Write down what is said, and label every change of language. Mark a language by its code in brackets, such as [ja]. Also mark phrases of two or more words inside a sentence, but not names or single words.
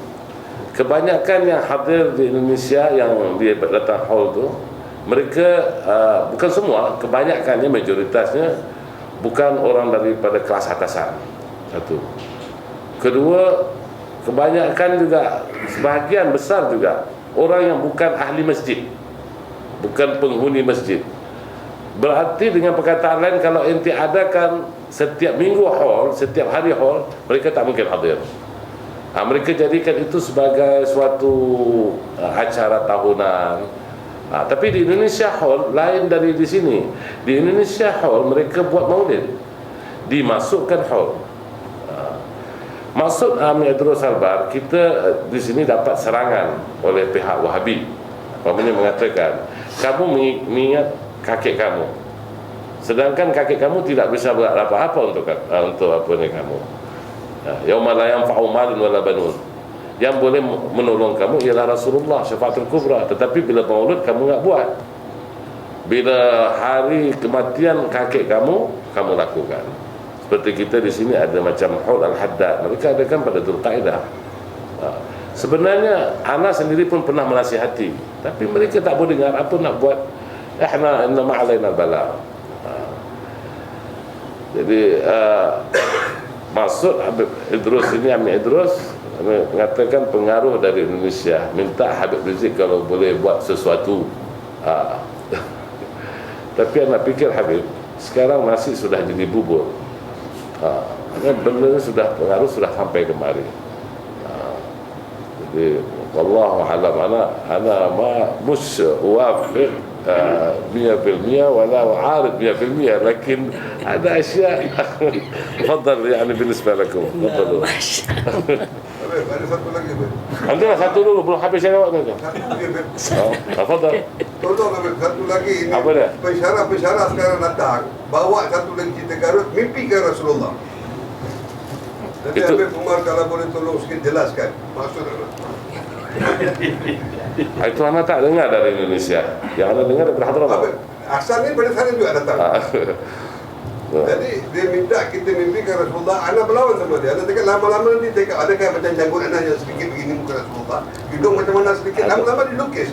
[ms] Kebanyakan yang hadir di Indonesia yang dia datang haul tu, mereka bukan semua, kebanyakannya, majoritasnya bukan orang daripada kelas atasan. Satu. Kedua, kebanyakan juga, sebahagian besar juga orang yang bukan ahli masjid, bukan penghuni masjid. Berarti dengan perkataan lain, kalau ente adakan setiap minggu haul, setiap hari haul, mereka tak mungkin hadir. Mereka jadikan itu sebagai suatu acara tahunan. Tapi di Indonesia haul lain dari di sini. Di Indonesia haul mereka buat maulid, dimasukkan haul. Maksud Amir Idrus Albar, kita di sini dapat serangan oleh pihak Wahabi. Apabila mengatakan kamu mengingat kakek kamu, sedangkan kakek kamu tidak bisa buat apa-apa untuk apa ni kamu. [ar] يوم لا ينفع مال ولا بنون. [ms] Yang boleh menolong kamu ialah Rasulullah Syafaatul Kubra. Tetapi bila maulud kamu enggak buat. Bila hari kematian kakek kamu lakukan. Seperti kita di sini ada macam haul al-haddad, mereka adakan pada Dzulqa'dah. Sebenarnya ana sendiri pun pernah menasihati, tapi mereka tak boleh dengar. Apa nak buat? [ar] إنّ ما علينا البلاء. [ms] Jadi maksud Habib Idrus ini, Amir Idrus mengatakan pengaruh dari Indonesia, minta Habib Rizik kalau boleh buat sesuatu. Tapi anak fikir Habib sekarang nasi sudah jadi bubur. Benda sudah pengaruh, sudah sampai kemari. Jadi wallahu alam, [ar] أنا مش وافق 100% ولا أعارض 100%، لكن [ms] ada asya. [ar] تفضل يعني بالنسبه لكم. Tafadhal. [ms] Ada satu lagi, Beb. Anda satu dulu, belum habis saya jawab nanti. Satu lagi, Beb. Tafadhal. Tolong, Beb. Satu lagi ini. Apa dia? Pensyarah sekarang datang, bawa satu lagi cerita Garut, mimpi ke Rasulullah. Jadi Habib Umar kalau boleh tolong sikit jelaskan maksud anak. Itu anak tak dengar dari Indonesia. Yang anda dengar daripada Hadramaut. Asalnya pada sana juga datang. Jadi dia minta kita mimpi ke Rasulullah. Anak berlawan sama dia. Anak cakap lama-lama nanti cakap adakah macam janggut anak yang sedikit begini muka Rasulullah, hidung macam mana sedikit, lama-lama dilukis.